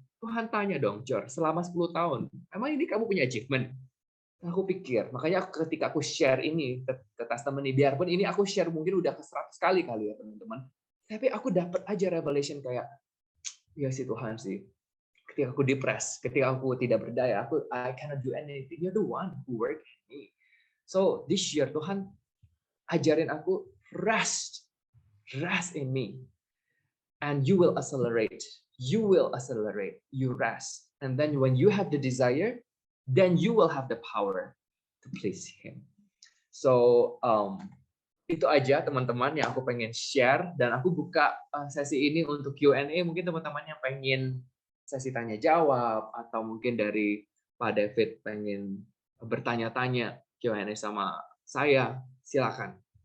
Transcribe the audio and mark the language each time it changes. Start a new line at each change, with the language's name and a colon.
Indonesian: Tuhan tanya dong, Jor, selama 10 tahun, emang ini kamu punya achievement? Aku pikir, makanya ketika aku share ini ke customer ini, biarpun ini aku share mungkin udah ke 100 kali ya teman-teman, tapi aku dapat aja revelation kayak, ya sih Tuhan sih, ketika aku depressed, ketika aku tidak berdaya,
English: I cannot do anything. You're the one who work in me. So this year
Indonesian: Tuhan ajarin aku
English: rest in me, and you will accelerate. You rest, and then when you have the desire, then you will have the power to please Him.
Indonesian: So itu aja teman-teman yang aku pengen share, dan aku buka sesi ini untuk Q&A. Mungkin teman-teman yang pengen sesi tanya jawab, atau mungkin dari Pak David pengen bertanya-tanya Q&A sama saya, silakan.